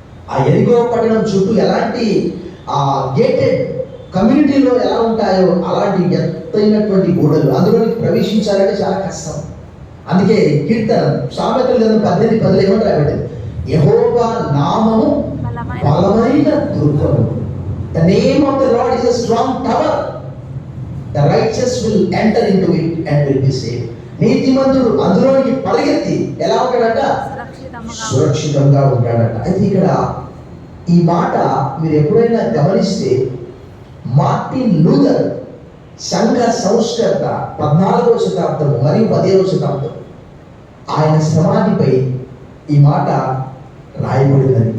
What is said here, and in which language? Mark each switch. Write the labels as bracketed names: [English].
[Telugu] ఆ ఎరికో పట్టణం చుట్టూ ఎలాంటి ఆ గేటెడ్ కమ్యూనిటీలో ఎలా ఉంటాయో అలాంటి ఎత్తైనటువంటి గోడలు, అందులోనికి ప్రవేశించాలంటే చాలా కష్టం. అందుకే కీర్తన సామెతల గ్రంథం 18:10 ఏమంటారు రాయబడింది? యెహోవా నామము బలమైన దుర్గము. [English] The name of the Lord is a strong tower. The righteous will enter into it and will be saved. [Telugu] నీతిమంతుడు అందులోనికి పరిగెత్తి ఎలా ఉంటాడట? సురక్షితంగా ఉంటాడట. అయితే ఇక్కడ ఈ మాట మీరు ఎప్పుడైనా గమనిస్తే, మార్టిన్ లూథర్ సంఘ సంస్కర్త 14వ శతాబ్దం మరియు 15వ శతాబ్దం, ఆయన సమాధిపై ఈ మాట రాయబడిందని.